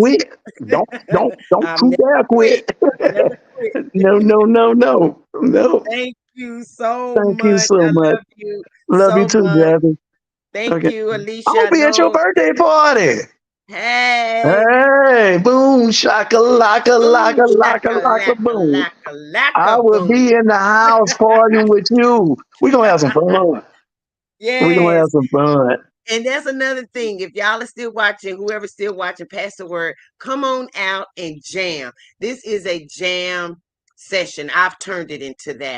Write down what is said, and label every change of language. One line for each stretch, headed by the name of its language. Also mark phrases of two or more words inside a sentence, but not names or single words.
English: quit. Don't I'll you never dare quit. quit. Never quit. No, no, no, no, no. Thank you so Thank you much. so I much. love you Love you so too, much. Jazzie. Thank Okay. you, Alicia. I'll I be at your know. birthday party. Hey, Hey, boom, shaka, laka, boom, laka, laka, laka, laka, laka, boom. laka, I laka, will boom. be in the house partying with you. We're gonna have some fun. We're gonna have Yes. some fun. And that's another thing. If y'all are still watching, whoever's still watching, pass the word. Come on out and jam. This is a jam session. I've turned it into that.